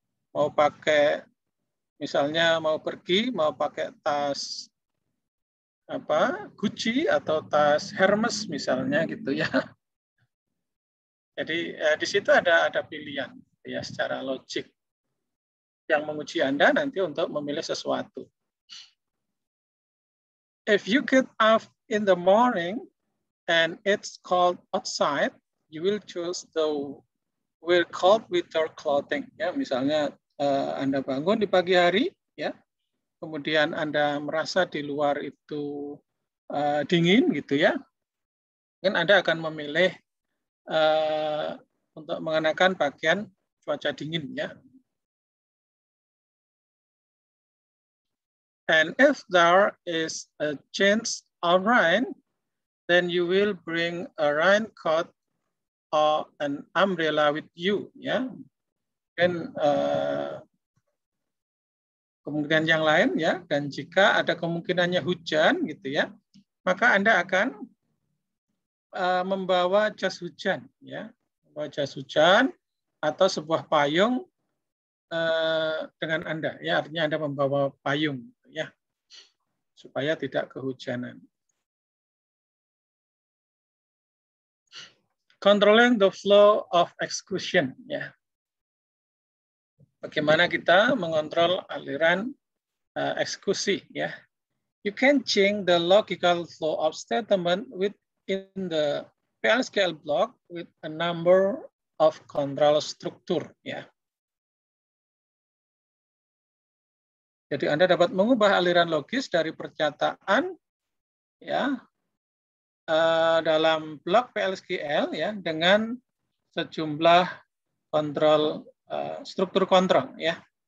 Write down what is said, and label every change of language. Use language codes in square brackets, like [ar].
[id] Mau pakai, misalnya mau pergi, mau pakai tas Gucci atau tas Hermes misalnya, gitu ya. Jadi di situ ada pilihan, ya, secara logik yang menguji Anda nanti untuk memilih sesuatu. [en] If you get up in the morning and it's cold outside, you will choose the wear cold winter clothing, ya. [id] Misalnya Anda bangun di pagi hari, ya, kemudian Anda merasa di luar itu dingin, gitu ya, mungkin Anda akan memilih untuk mengenakan pakaian cuaca dingin, ya. [en] And if there is a chance of rain, then you will bring a raincoat or an umbrella with you, ya. [id] Dan kemungkinan yang lain, ya, dan jika ada kemungkinannya hujan, gitu ya, maka Anda akan membawa jas hujan, ya, membawa jas hujan atau sebuah payung dengan Anda, ya, artinya Anda membawa payung, ya. supaya tidak kehujanan. [en] Controlling the flow of execution, [id] ya. Bagaimana kita mengontrol aliran eksekusi, ya. [en] You can change the logical flow of statement within the PLSQL block with a number of control structure, ya. [id] Jadi Anda dapat mengubah aliran logis dari pernyataan, ya, dalam blok PLSQL, ya, dengan sejumlah kontrol struktur kontrol, ya.